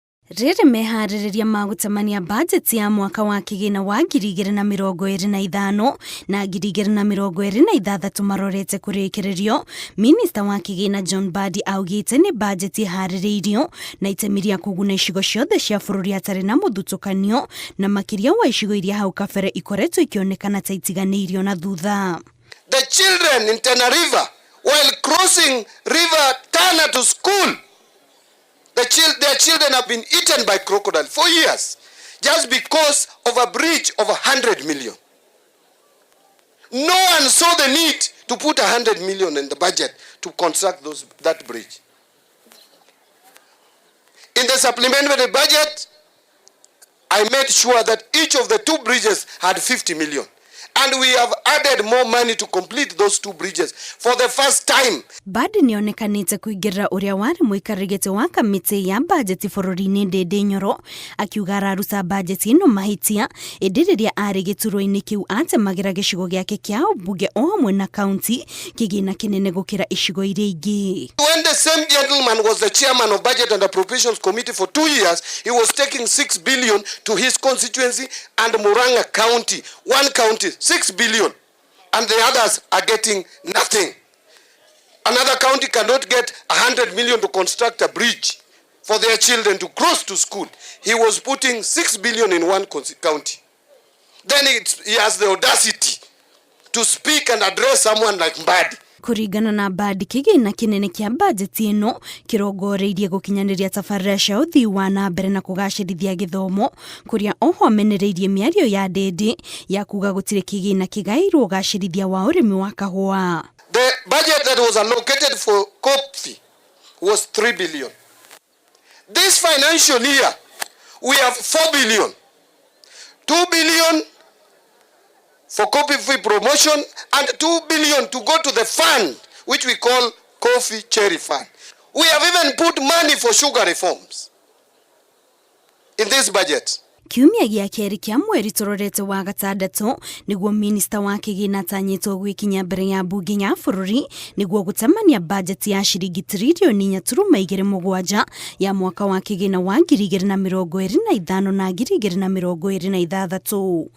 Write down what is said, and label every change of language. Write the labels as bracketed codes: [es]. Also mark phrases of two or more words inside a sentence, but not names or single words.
[ki] Rĩrĩ meharĩrĩria ma gũtemania mbanjeti ya mwaka wa kĩgĩna wa 2025 na 2026 marorete kũrĩkĩrĩrio, Minista wa kĩgĩna Mbadi augĩte nĩ mbanjeti harĩrĩirio na itemi rĩa kũguna icigo ciothe cia bũrũri hatarĩ na mũthutũkanio, na makĩria wa icigo iria hau kabere ikoretwo ikĩonekana ta itiganĩirio na thutha. [en] The children in Tana River, while crossing River Tana to school, their children have been eaten by crocodile for years just because of a bridge of 100 million. No one saw the need to put 100 million in the budget to construct that bridge. In the supplementary budget, I made sure that each of the two bridges had 50 million. And we have added more money to complete those two bridges for the first time. [ki] Mbadi nĩonekanĩte kũingĩrĩra ũrĩa warĩ mũikarĩrĩte wa kamĩtĩ ya mbanjeti bũrũri-inĩ Ndĩndĩ Nyoro, akiuga araruta mbanjeti ĩno mahĩtia ĩndĩ rĩrĩa arĩ gĩturwa-inĩ kĩu atemagĩra gĩcigo gĩake kĩa ũmbunge o hamwe na kaunti kĩgĩna kĩnene gũkĩra icigo iria ingĩ. [en] When the same gentleman was the chairman of Budget and Appropriations Committee for 2 years, he was taking 6 billion to his constituency and Murang'a County, one county, 6 billion, and the others are getting nothing. Another county cannot get 100 million to construct a bridge for their children to cross to school. He was putting 6 billion in one county. Then he has the audacity to speak and address someone like Mbadi. [ki] Kũringana na Mbadi, kĩgĩna kĩnene kĩa mbanjeti ĩno kĩrongoreirie gũkinyanĩria tabarĩra cia ũthii wa na mbere na kũgacĩrithia gĩthomo, kũrĩa oho amenereirie mĩario ya Ndĩndĩ ya kuga gũtirĩ kĩgĩna kĩgaĩirwo ũgacĩrithia wa ũrĩmi wa kahũa. [en] The budget that was allocated for coffee was 3 billion. This financial year, we have 4 billion. 2 billion for coffee promotion and 2 billion to go to the fund, which we call Coffee Cherry Fund. We have even put money for sugar reforms in this budget. [ki] Kiumia gĩa kerĩ kĩa mweri tũrorete wa gatandatũ nĩguo minista wa kĩgĩna atanyĩtwo gwĩkinya mbere ya mbunge ya bũrũri nĩguo gũtemania bajeti ya ciringi tiririoni 4.7 ya mwaka wa kĩgĩna wa 2025 na 2026.